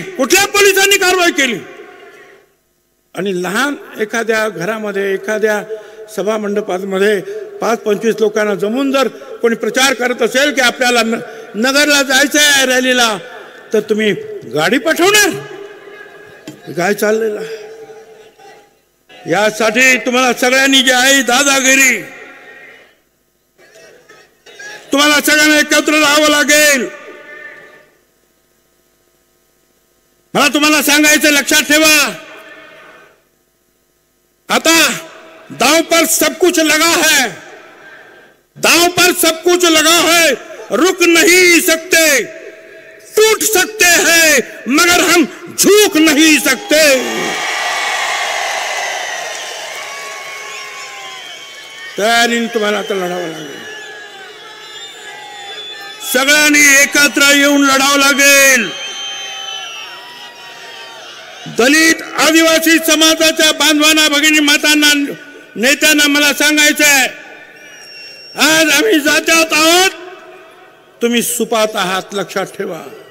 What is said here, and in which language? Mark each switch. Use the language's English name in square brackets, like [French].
[Marathi] कुठल्या पोलिसांनी कारवाई केली? आणि लहान एखाद्या घरामध्ये एखाद्या सभा मंडपामध्ये 5-25 लोकांना जमून जर कोणी प्रचार करत असेल की आपल्याला नगरला जायचं आहे रॅलीला, तर तुम्ही गाडी पाठवणार? काय चाललेलं? यासाठी तुम्हाला सगळ्यांनी जे आहे दादागिरी, तुम्हाला सगळ्यांना एकत्र राहावं लागेल. मला तुम्हाला सांगायचं, लक्षात ठेवा, आता [Hindi] दांव पर सब कुछ लगा है, दांव पर सब कुछ लगा है. रुक नहीं सकते, टूट सकते हैं, मगर हम झुक नहीं सकते. [Marathi] तयारीने तुम्हाला आता लढावं लागेल. सगळ्यांनी एकत्र येऊन लढावं लागेल. दलित आदिवासी समाजाच्या बांधवांना, भगिनी मातांना, नेत्यांना मला सांगायचं आहे, आज आम्ही जात्यात आहोत, तुम्ही सुपात आहात. लक्षात ठेवा.